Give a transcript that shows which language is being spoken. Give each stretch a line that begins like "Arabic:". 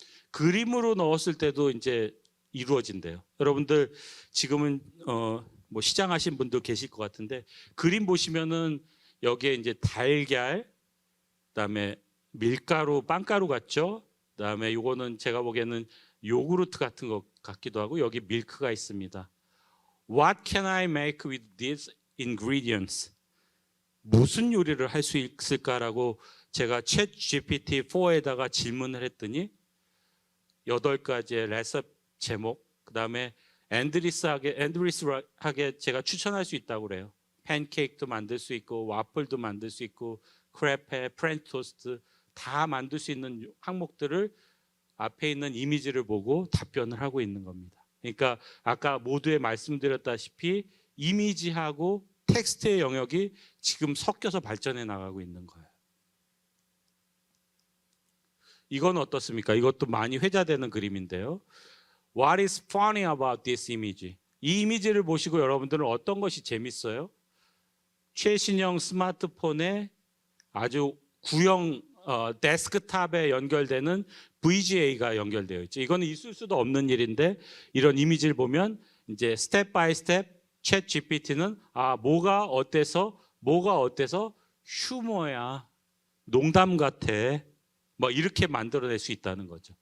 Korean: 그림으로 넣었을 때도 이제 이루어진대요. 여러분들 지금은 뭐 시장하신 분도 계실 것 같은데 그림 보시면은 여기에 이제 달걀, 그다음에 밀가루, 빵가루 같죠? 그다음에 이거는 제가 보기에는 요구르트 같은 것 같기도 하고 여기 밀크가 있습니다.
English: What can I make with these ingredients?
Korean: 무슨 요리를 할 수 있을까라고 제가 챗 GPT-4에다가 질문을 했더니 8가지의 레시피 제목, 그다음에 엔드리스하게 제가 추천할 수 있다고 그래요. 팬케이크도 만들 수 있고 와플도 만들 수 있고 크레페, 프렌치 토스트 다 만들 수 있는 항목들을 앞에 있는 이미지를 보고 답변을 하고 있는 겁니다. 그러니까 아까 모두에 말씀드렸다시피 이미지하고 텍스트의 영역이 지금 섞여서 발전해 나가고 있는 거예요. 이건 어떻습니까? 이것도 많이 회자되는 그림인데요.
English: What is funny about this image?
Korean: 이 이미지를 보시고 여러분들은 어떤 것이 재밌어요? 최신형 스마트폰에 아주 구형 데스크탑에 연결되는 VGA가 연결되어 있죠. 이거는 있을 수도 없는 일인데 이런 이미지를 보면 이제 스텝 바이 스텝 챗 GPT는 뭐가 어때서 휴머야, 농담 같아, 뭐 이렇게 만들어낼 수 있다는 거죠.